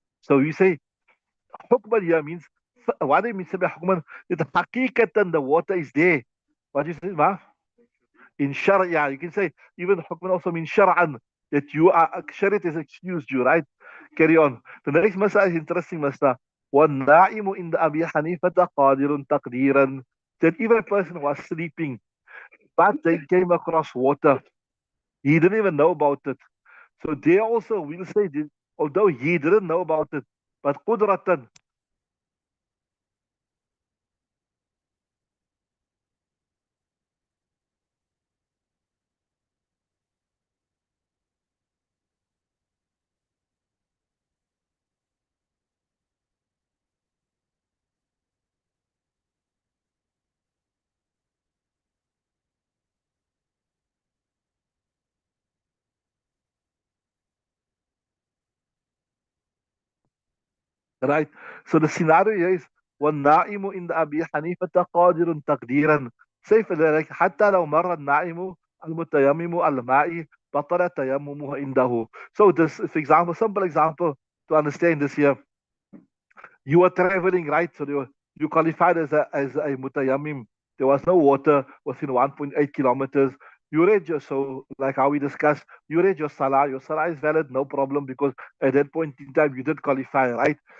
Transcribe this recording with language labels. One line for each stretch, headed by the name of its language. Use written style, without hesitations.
English: So you say hukman here means what do you mean say by hukman? That hakikatan the water is there. What do you say, ma? In sharia, you can say even hukman also means shar'an, that you are shariat has excused you, right? Carry on. The next mas'ala is interesting mas'ala.
Arabic: وَالنَّائِمُ إِنْدَ أَبِي حَنِيفَةَ قَادِرٌ تَقْدِيرًا.
English: That even a person was sleeping, but they came across water. He didn't even know about it. So they also will say, that, although he didn't know about it, but qudratan. Right? So the scenario here is
Arabic: والنائم عند أبي حنيفة قادر تقديرا.
English: Say for like
Arabic: حتى لو مر النائم المتيمم الماء بطل تيممه عنده.
English: So this, for example, simple example to understand this here. You were traveling, right? So you qualified as a mutayammim. There was no water within 1.8 kilometers. You read your, so like how we discussed, you read your salah. Your salah is valid, no problem, because at that point in time you did qualify, right?